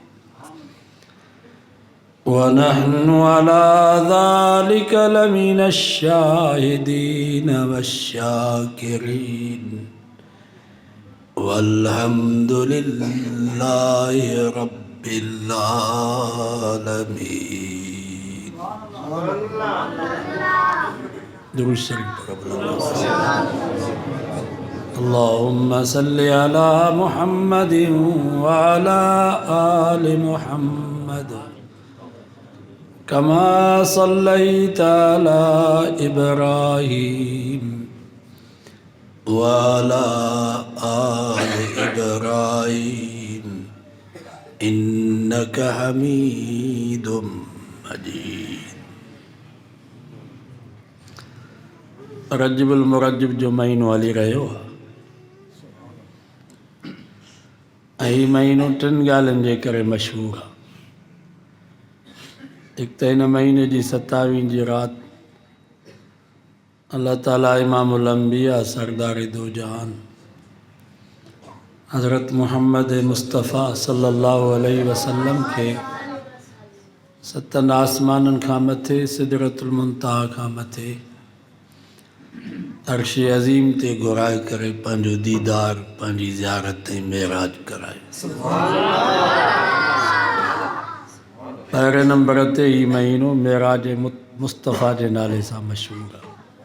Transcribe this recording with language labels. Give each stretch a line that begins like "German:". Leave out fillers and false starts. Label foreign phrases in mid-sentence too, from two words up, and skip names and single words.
Arabic: ونحن على ذلك لمن الشاهدين والشاكرين والحمد لله رب العالمين.
Sindhi: दुरूद शरीफ
Arabic: اللهم صل على محمد وعلى آل محمد كما صليت على إبراهيم وعلى آل إبراهيم إنك حميد مجيد.
Sindhi: रजबुल मुरज्जब जो महीनो हली रहियो आहे ऐं महीनो टिनि ॻाल्हियुनि जे करे मशहूरु आहे। हिकु त हिन महीने जी 27 जी राति अल्लाह ताला इमामुल अंबिया सरदार दो जहान हज़रत मुहम्मद मुस्तफ़ा
Arabic: صلى الله عليه وسلم
Sindhi: खे 7 आसमाननि खां मथे सिदरतुल मुंतहा खां मथे अर्श अज़ीम ते घुराए करे पंहिंजो दीदार पंहिंजी ज़ियारत ऐं मेराज करायो। पहिरें नंबर ते ही महीनो मेराज मुस्तफ़ा जे नाले सां मशहूरु आहे।